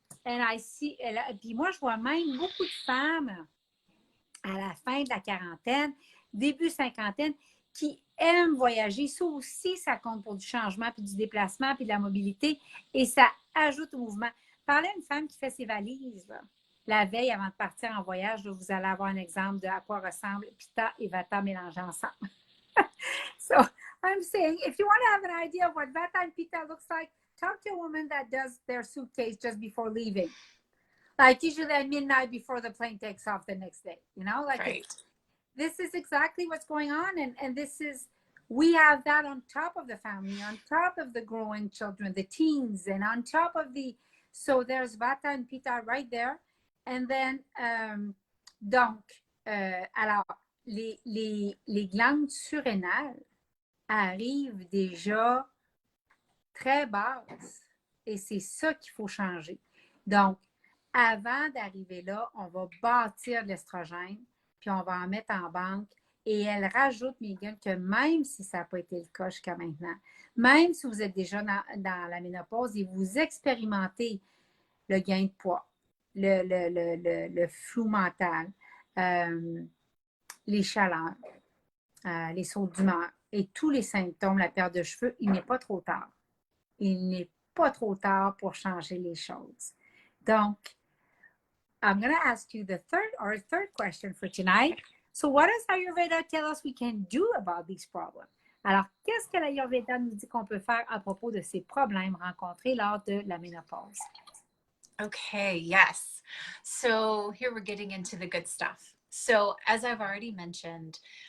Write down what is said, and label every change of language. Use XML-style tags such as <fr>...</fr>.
<en>And I see,</en> <fr>puis moi, je vois même beaucoup de femmes à la fin de la quarantaine, début cinquantaine, qui aiment voyager. Ça aussi, ça compte pour du changement, puis du déplacement, puis de la mobilité, et ça ajoute au mouvement. Parlez à une femme qui fait ses valises, là. La veille, avant de partir en voyage, là, vous allez avoir un exemple de à quoi ressemble Pitta et Vata mélangés ensemble.</fr> <en>So, I'm saying, if you want to have an idea of what Vata and Pitta looks like, talk to a woman that does their suitcase just before leaving. Like usually at midnight before the plane takes off the next day. You know, like right. This is exactly what's going on. And this is, we have that on top of the family, on top of the growing children, the teens, and on top of so there's Vata and Pitta right there.</en> <fr>And then, donc, alors, les glandes surrénales arrivent déjà très basses et c'est ça qu'il faut changer. Donc, avant d'arriver là, on va bâtir de l'estrogène, puis on va en mettre en banque. Et elle rajoute, Meghan, que même si ça n'a pas été le cas jusqu'à maintenant, même si vous êtes déjà dans la ménopause et vous expérimentez le gain de poids, le flou mental, les chaleurs, les sauts d'humeur et tous les symptômes, la perte de cheveux, il n'est pas trop tard. Il n'est pas trop tard pour changer les choses.</fr> <en>Donc, I'm going to ask you the third question for tonight. So what does Ayurveda tell us we can do about these problems?</en> <fr>Alors, qu'est-ce que l'Ayurveda nous dit qu'on peut faire à propos de ces problèmes rencontrés lors de la ménopause?</fr> <en>Okay, yes. So here we're getting into the good stuff. So as I've already mentioned,</en>